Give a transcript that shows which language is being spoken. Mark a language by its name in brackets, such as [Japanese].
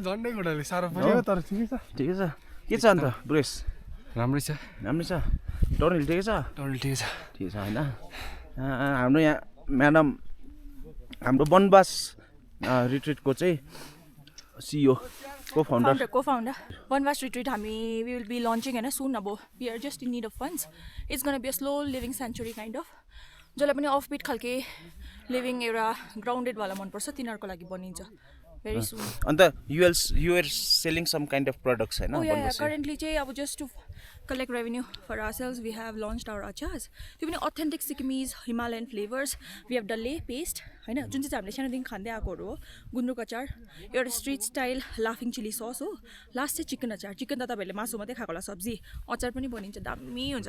[Nepali] झन्डै घोडाले साह्रो पर्यो तर ठिकै छ के छ अन्त ब्रेस राम्रै छ डाउनहिल ठिकै छ होइन हाम्रो यहाँ म्याडम हाम्रो वनवास रिट्रिटको चाहिँ CEO [English] co-founder Vanvas retreat we will be launching soon abo we are just in need of funds it's going to be a slow living sanctuary kind of [Nepali] जसलाई पनि offbeat खालके living एउटा grounded वाला मन पर्छ तिनीहरुको लागि बनिन्छ [English] very soon and you are selling some kind of products हैन [Nepali] currently चाहिँ अब [English] just to collect revenue for ourselves we have launched our achars [Nepali] त्यो पनि [English] authentic Sikkimese Himalayan flavors we have dalle paste [Nepali] हैन जुन चाहिँ हामीले सानोदेखि खाँदै आएकोहरु हो गुन्द्रुक अचार एउटा स्ट्रीट स्टाइल लाफिङ चिली सस हो लास्ट चाहिँ चिकन अचार चिकन त तपाईहरुले मासु मात्रै खाएको होला सब्जी अचार पनि बनिन्छ दामी हुन्छ